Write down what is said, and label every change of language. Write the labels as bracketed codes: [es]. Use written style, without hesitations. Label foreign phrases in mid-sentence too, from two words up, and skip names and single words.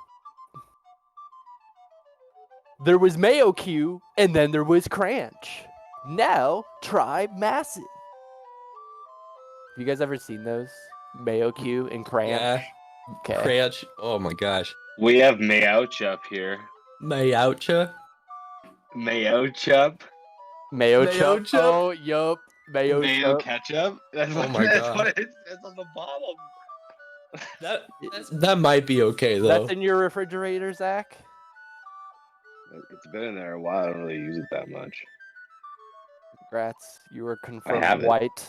[en] There was Mayo Q, and then there was Cranch. Now, try Macid. Have you guys ever seen those? Mayo Q and Cranch? Yeah. Okay. Cranch. Oh my gosh. We have Mayouch up here. Mayoucha? Mayouchup? Mayo Mayo Chup. Chup? Oh, yup. Mayo Mayo Chup. ketchup? That's Oh what, my that's God. what it says on the bottom. That might be okay though. That's in your refrigerator, Zach? It's been in there a while. I don't really use it that much. Congrats. You were have confirmed it. white.